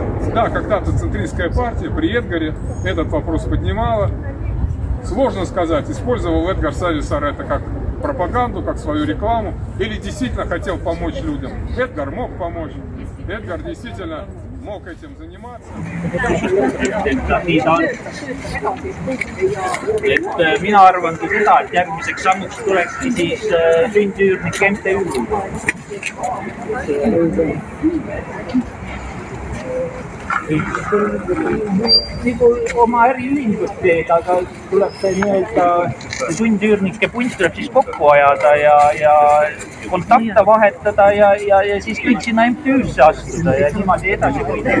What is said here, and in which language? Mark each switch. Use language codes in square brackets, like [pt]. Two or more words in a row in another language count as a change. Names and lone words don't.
[ru] Да, когда-то центристская партия при Эдгаре этот вопрос поднимала. Сложно сказать, использовал Эдгар Сависар это как пропаганду, как свою рекламу, или действительно хотел помочь людям. Эдгар мог помочь, Эдгар действительно mog этим заниматься. [et] Et mina arvangi seda, et järgmiseks sammuks tulekski siis sündüürnike MTÜ. Nagu oma äriühingut teed, aga tuleb see nii-öelda sündüürnike punt tuleb siis kokku ajada ja kontakte vahetada ja siis kõik sinna MTÜ-sse astuda ja niimoodi edasi võida.